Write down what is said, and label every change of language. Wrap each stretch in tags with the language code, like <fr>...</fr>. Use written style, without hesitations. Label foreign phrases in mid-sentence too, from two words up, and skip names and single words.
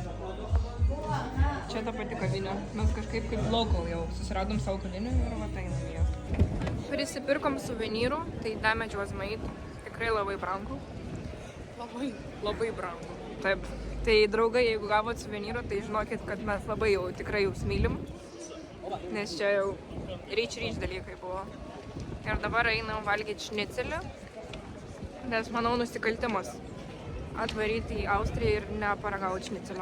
<lt>Čia ta pati kavinė. Mes kažkaip kaip local jau susiradom savo kavinę ir va tai namie. Prisipirkom suvenyrų, tai</lt> <en>damage was made.</en> <lt>Tikrai labai brangu. Labai brangu. Taip. Tai draugai, jeigu gavot suvenyrų, tai žinokit, kad mes labai jau tikrai jūs mylim. Nes čia jau ryč dalykai buvo. Ir dabar einam valgyti šnicelį, nes manau nusikaltimas atvaryti į Austriją ir neparagauti šnicelio.</lt>